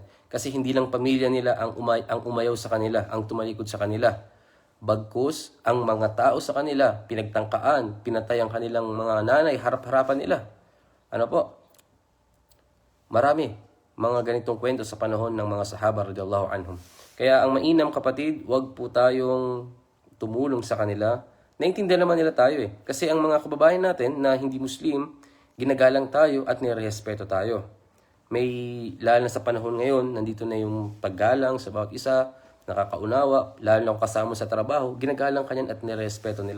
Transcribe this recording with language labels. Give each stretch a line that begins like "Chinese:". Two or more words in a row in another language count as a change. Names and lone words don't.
Filipino: Kasi hindi lang pamilya nila ang umayaw sa kanila, ang tumalikod sa kanila. Bagkus, ang mga tao sa kanila, pinagtangkaan, pinatay ang kanilang mga nanay, harap-harapan nila. Ano po? Marami mga ganitong kwento sa panahon ng mga sahaba
Arabic: رضي الله عنهم.
Filipino: Kaya ang mainam kapatid, wag po tayong tumulong sa kanila. Naintindihan naman nila tayo eh. Kasi ang mga kababayan natin na hindi Muslim, ginagalang tayo at nirespeto tayo. May, lalo na sa panahon ngayon, nandito na yung paggalang sa bawat isa, nakakaunawa, lalo na kung kasama sa trabaho, ginagalang kanyan at nirespeto nila.